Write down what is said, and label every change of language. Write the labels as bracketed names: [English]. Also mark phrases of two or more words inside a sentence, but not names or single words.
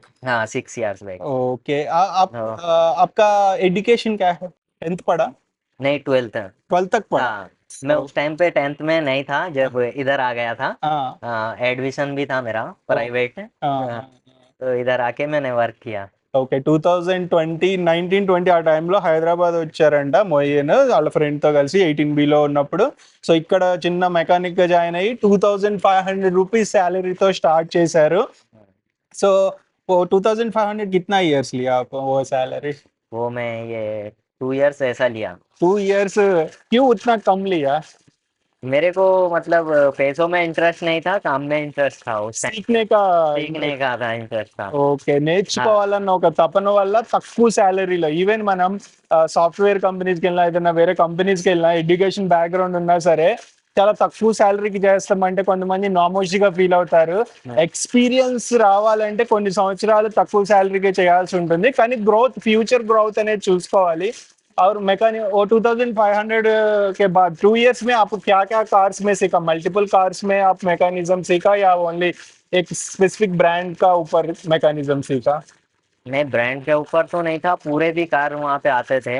[Hindi] हाँ 6 [English] years back. [Hindi] ओके। आप हाँ। आपका एजुकेशन क्या है? 10th पढ़ा? नहीं 12th। 12th तक पढ़ा? हाँ मैं उस टाइम पे 10th में नहीं था जब इधर आ गया था। हाँ। एडमिशन भी था मेरा प्राइवेट। हाँ। तो इधर आके मैंने वर्क किया। [Telugu] ఓకే. 2020, 1920 ఆ టైంలో హైదరాబాద్ వచ్చారంట మొయిన్ వాళ్ళ ఫ్రెండ్తో కలిసి 18Bలో ఉన్నప్పుడు. సో ఇక్కడ చిన్న మెకానిక్గా జాయిన్ అయ్యి 2500 [English] rupees salary [Telugu] స్టార్ట్ చేశారు. [Hindi] సో वो 2500 कितना ईयर्स लिया आप वो सैलरी? वो मैं ये 2 years ऐसा लिया। 2 years? क्यों उतना कम लिया? मेरे को मतलब पैसों में इंटरेस्ट नहीं था, काम में इंटरेस्ट था उस टाइम। सीखने का सीखने का था इंटरेस्ट था। [Telugu] ఓకే. నేర్చుకోవాలన్న ఒక తపన వల్ల తక్కువ శాలరీలో ఈవెన్ మనం [English] software companies [Telugu] వెళ్ళినా ఏదైనా వేరే కంపెనీస్కి వెళ్ళినా [English] education background [Telugu] ఉన్నా సరే చాలా తక్కువ శాలరీకి చేస్తామంటే కొంతమంది నామోషిగా ఫీల్ అవుతారు. ఎక్స్పీరియన్స్ రావాలంటే కొన్ని సంవత్సరాలు తక్కువ శాలరీకి చేయాల్సి ఉంటుంది, కానీ గ్రోత్, [English] future growth [Telugu] అనేది చూసుకోవాలి. [Hindi] और मैकेनिक वो 2500 के बाद 2 years में आप क्या क्या कार्स में सीखा? [English] multiple cars [Hindi] में आप मैकेनिज्म सीखा या ओनली एक [English] specific brand [Hindi] का ऊपर मैकेनिज्म सीखा? नहीं, ब्रांड के ऊपर तो नहीं था, पूरे भी कार वहाँ पे आते थे।